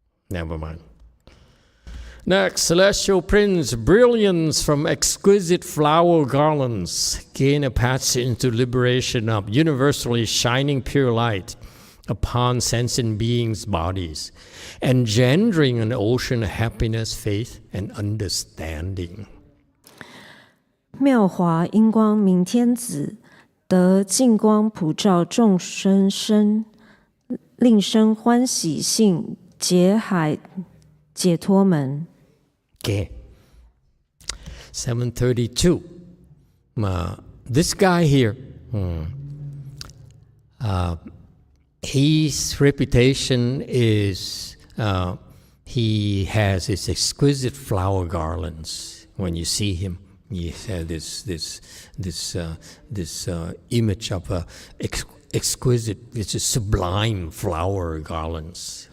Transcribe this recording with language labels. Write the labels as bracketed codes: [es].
[en] Never mind. Next, celestial prince, brilliance from exquisite flower garlands, gain a passage into liberation of universally shining pure light upon sentient beings' bodies, engendering an ocean of happiness, faith, and understanding. [zh] 妙华音光明天子，得净光普照众生身，令生欢喜性，解海解脱门。 [en] Okay. 732. This guy here, his reputation is he has his exquisite flower garlands. When you see him, he has this image of a exquisite, it's a sublime flower garlands.